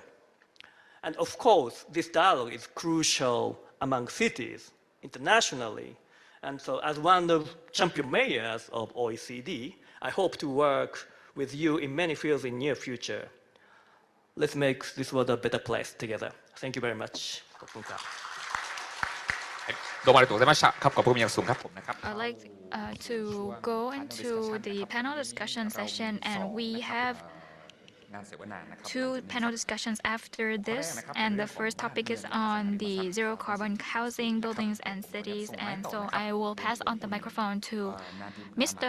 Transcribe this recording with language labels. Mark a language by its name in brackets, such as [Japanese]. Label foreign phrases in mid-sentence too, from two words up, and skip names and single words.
[English] And of course, this dialogue is crucial among cities, internationally. And so as one of champion mayors of OECD, I hope to work with you in many fields in near future. Let's make this world a better place together. Thank you very much. [Japanese] どうもありがとうございました [Thai] ครับขอบคุณอย่างสูงครับผมนะครับ [English] I'd like to go into the panel discussion session, and we have two panel discussions after this, and the first topic is on the zero carbon housing, buildings, and cities. And so I will pass on the microphone to Mr.